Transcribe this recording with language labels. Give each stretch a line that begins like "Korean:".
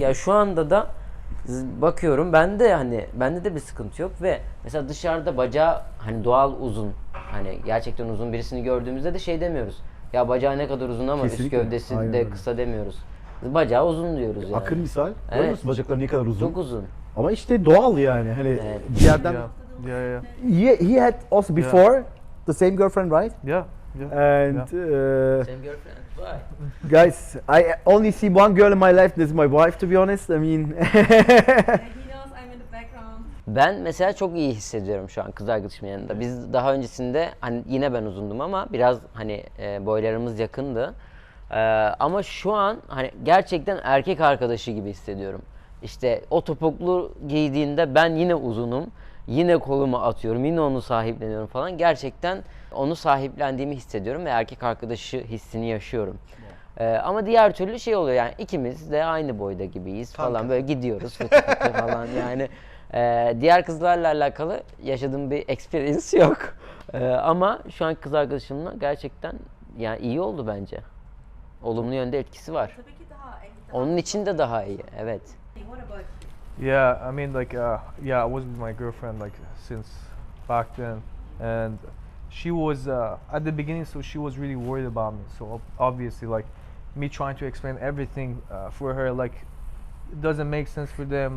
Turkish: Ya şu anda da bakıyorum bende de bir sıkıntı yok ve mesela dışarıda bacağı hani doğal uzun hani gerçekten uzun birisini gördüğümüzde de şey demiyoruz. Ya bacağı ne kadar uzun ama Kesinlikle. üst gövdesi Aynen de öyle. kısa demiyoruz. Bacağı uzun diyoruz yani. Akın misal. Evet. Görüyor musun bacakları ne kadar uzun? Çok uzun. Ama işte doğal yani. Hani Evet. bir yerden
English: Yeah, yeah, he had also before the same girlfriend, right? yeah, yeah. And Same girlfriend. Why? guys, I only see one girl in my life. This is my wife, to be honest. I mean, Yeah, he knows I'm in the background.
Turkish: Ben mesela çok iyi hissediyorum şu an kız arkadaşımın yanında. Biz daha öncesinde hani yine ben uzundum ama biraz hani boylarımız yakındı. Ama şu an hani gerçekten erkek arkadaşı gibi hissediyorum. İşte o topuklu giydiğinde ben yine uzunum. Yine kolumu atıyorum, yine onu sahipleniyorum falan. Gerçekten onu sahiplendiğimi hissediyorum ve erkek arkadaşı hissini yaşıyorum. Ama diğer türlü şey oluyor yani ikimiz de aynı boyda gibiyiz falan böyle gidiyoruz fıtı fıtı falan yani. Diğer kızlarla alakalı yaşadığım bir experience yok. Ama şu an kız arkadaşımla gerçekten yani iyi oldu bence. Olumlu yönde etkisi var. Tabii ki daha Onun için de daha iyi, evet.
English: What about you? Yeah, I mean, like, yeah, I was with my girlfriend like since back then, and she was at the beginning, so she was really worried about me. So obviously, like, me trying to explain everything for her, like, it doesn't make sense for them.